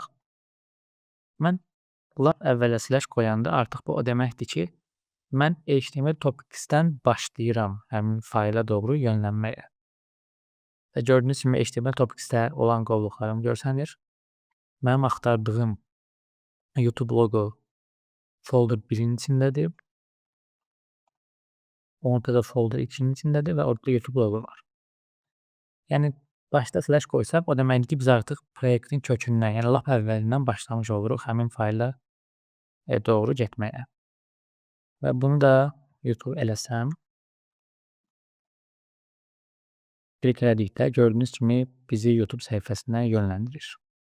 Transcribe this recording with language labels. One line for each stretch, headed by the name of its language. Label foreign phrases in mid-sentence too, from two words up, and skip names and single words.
Azerbaijani: Mən lap əvvələ slash qoyanda artıq bu o deməkdir ki, mən HTML topicsdən başlayıram həmin fayla doğru yönlənməyə. Və gördüyünüz kimi HTML topicsdə olan qovluqlarım görsənir. Mənim axtardığım YouTube
English: logo folder
Azerbaijani: 1-in içindədir. Onda da folder 2-nin içindədir və orada YouTube logo var. Yəni başda slash qoysaq, o deməkdir ki, biz artıq proyektin kökündən, yəni lap əvvəlindən başlamış oluruq həmin fayla doğru getməyə. Və bunu da YouTube eləsəm, klik elədikdə gördüyünüz kimi bizi YouTube səhifəsinə yönləndirir.